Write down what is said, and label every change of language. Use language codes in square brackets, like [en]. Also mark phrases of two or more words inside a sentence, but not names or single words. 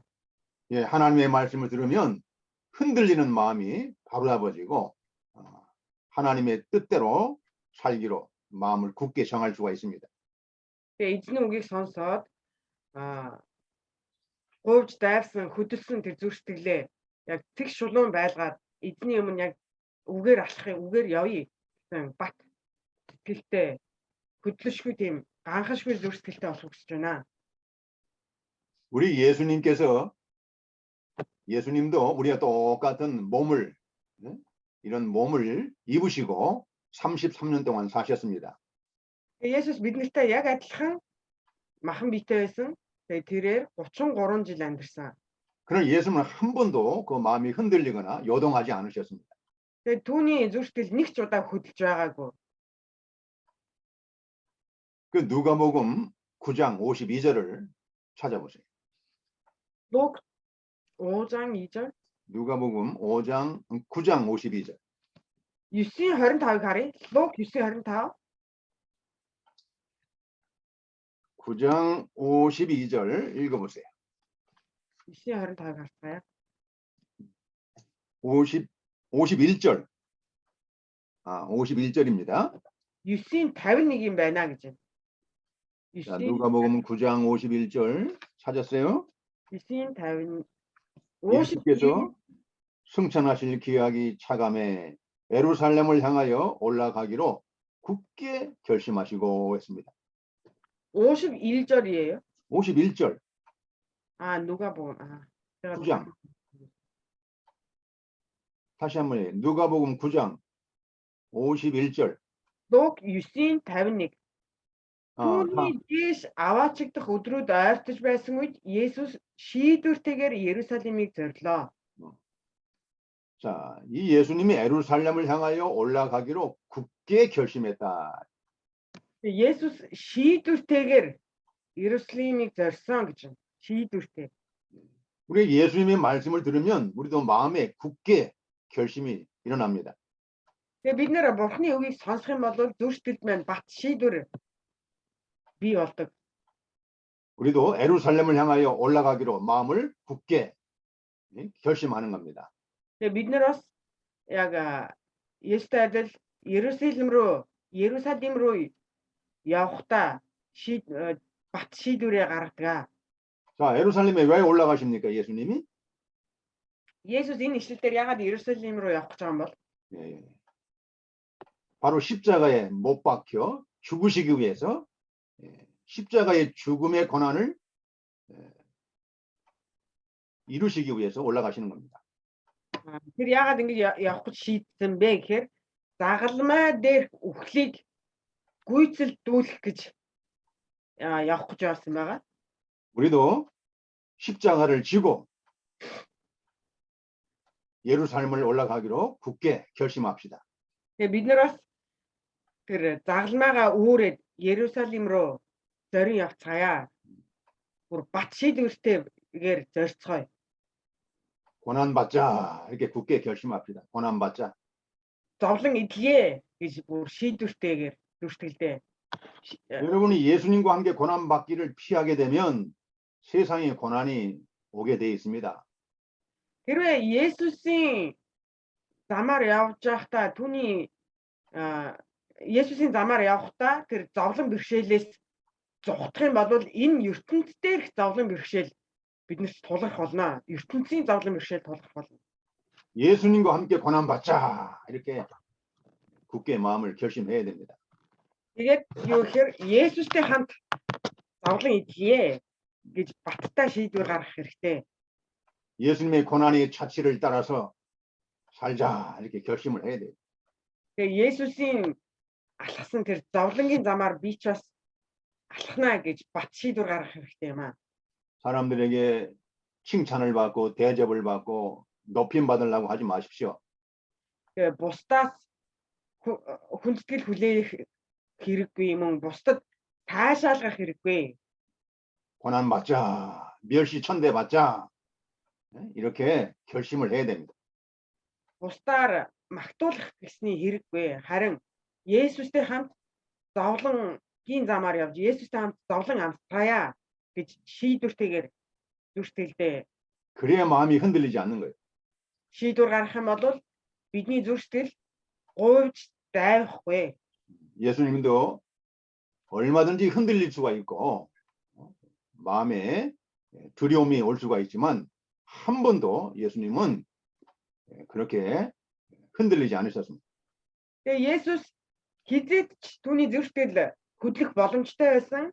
[ko] 예, 하나님의 말씀을 들으면 흔들리는 마음이 바로잡아지고 하나님의 뜻대로 살기로 마음을 굳게 정할 수가 있습니다. [mn] Тэгээ эзний үгийг сонсоод говьж дайрсан хөдөлсөн тэр зүрхсэтгэлээ яг тэг шулуун байлгаад эзний өмнө яг үгээр алхахыг үгээр явъя гэсэн бат сэтгэлтэй хөдлөшгүй тийм ганхашгүй зүрхсэтгэлтэй болох гэж байна. [ko] 우리 예수님도 우리가 똑같은 몸을 이런 몸을 입으시고 33년 동안 사셨습니다. [mn] Есүс биднэртэй яг адилхан махан биетэй байсан. Тэгээ тэрээр 33 жил амьдарсан. [ko] 그러나 예수님은 한 번도 그 마음이 흔들리거나 요동하지 않으셨습니다. [mn] Тэгээ түүний зүрхсэтгэл нэг ч удаа хөдөлж байгаагүй. [ko] 그 누가복음 9장 52절을 찾아보세요. Лук 5장 2절. 누가복음 9장 52절. [mn] 9:25-ыг харъя. Лук 9:25. [ko] 9장 52절 읽어보세요. [mn] 9:25-ыг харцгаая. [ko] 51절. 51절입니다. [mn] 9-ийн 51 юм байна гэж. [ko] 자, [mn] 9-ийн [ko] 누가복음 9장 51절 찾았어요? [mn] 9-ийн 50 [ko] 예수께서 승천하실 기약이 차감해 예루살렘을 향하여 올라가기로 굳게 결심하시고 했습니다. 51절이에요. 51절 아, 누가복음. 아, 제가 9장. 다시 한번 해요. 누가복음 9장 51절. [mn] Луг 9-ийн 51. [ko] 아, [mn] Түүний дээш аваачигдах өдрүүд ойртож байсан үед Есүс шийдвэртэйгээр Иерусалимыг зорилоо. [ko] 자, 이 예수님이 예루살렘을 향하여 올라가기로 굳게 결심했다. [mn] Есүс шийдвэртэйгээр Иерусалимыг зорьсон гэж байна. шийдвэртэй. [ko] 우리 예수님의 말씀을 들으면 우리도 마음에 굳게 결심이 일어납니다. [mn] Тэгээ бид нэр Бурхны үгийг сонсох юм бол зүрх сэтгэлд маань бат шийдвэр бий болдог. [ko] 우리도 예루살렘을 향하여 올라가기로 마음을 굳게 결심하는 겁니다. [mn] Тэгээ бид нар бас яг Есүстэй адил Иерусалим руу явахдаа бат шийдвэрээ гаргадаг. [ko] 자, 예루살렘에 왜 올라가십니까, 예수님이? [mn] Есүс энэ ишлэл дээр ягаад Иерусалим руу явах гэж байгаа юм бол? [ko] 예. 바로 십자가에 못 박혀 죽으시기 위해서 십자가의 죽음의 고난을 이루시기 위해서 올라가시는 겁니다. [mn] Тэр ягаад ингэж явах гэж шийдсэн бэ гэхээр загалмай дээр үхлийг гүйцэлдүүлэх гэж явах гэж байсан байгаа. [ko] 우리도 십자가를 지고 예루살렘을 올라가기로 굳게 결심합시다. [mn] Тэгээ бид нар бас тэр загалмайгаа үүрээд Иерусалим руу зорин явцгаая. бүр бат шийдвэртэйгээр зорьцгоё. [ko] 고난 받자 이렇게 굳게 결심합시다. 고난 받자. [mn] Зовлон идэе гэж бүр шийдвэртэйгээр зүрхтгэлдээ. [ko] 여러분이 예수님과 함께 고난 받기를 피하게 되면 세상에 고난이 오게 돼 있습니다. [mn] Хэрвээ Есүсийн замаар явж байхдаа түүний Есүсийн замаар явахдаа тэр зовлон бэрхшээлээс зугтах юм бол энэ ертөнцийн дээрх зовлон бэрхшээл биднэрт тулах болно. ертөнцийн зовлон бэрхшээл тулах болно. [ko] 예수님과 함께 고난 받자 이렇게 굳게 마음을 결심해야 됩니다. [mn] Тэгээд юу гэхээр Есүстэй хамт зовлон идэе гэж баттай шийдвэр гаргах хэрэгтэй. [ko] 예수님의 고난의 차치를 따라서 살자 이렇게 결심을 해야 돼요. [mn] Тэгээд Есүсийн алхсан тэр зовлонгийн замаар би ч бас алхнаа гэж бат шийдвэр гаргах хэрэгтэй юм аа. [ko] 사람들에게 칭찬을 받고 대접을 받고 높임 받으려고 하지 마십시오. [mn] Тэгээд бусдаас хүндэтгэл хүлээх хэрэггүй юм. бусдад таашаалгах хэрэггүй. [ko] 고난 받자, 멸시 천대 받자 이렇게 결심을 해야 됩니다. [mn] Бусдаар магтуулах гэсний хэрэггүй. Харин Есүстэй хамт зовлонгийн замаар явж Есүстэй хамт зовлон амсгая гэж шийдвэртэйгээр зүрхтгэлдээ [ko] 그래야 마음이 흔들리지 않는 거예요. [mn] шийдвэр гаргах юм бол бидний зүрхтгэл говьж дайвахгүй. [ko] 예수님도 얼마든지 흔들릴 수가 있고 마음에 두려움이 올 수가 있지만 한 번도 예수님은 그렇게 흔들리지 않으셨습니다. [mn] Тэгээ Есүс хизээд ч түүний зүрхтгэл хөдлөх боломжтой байсан.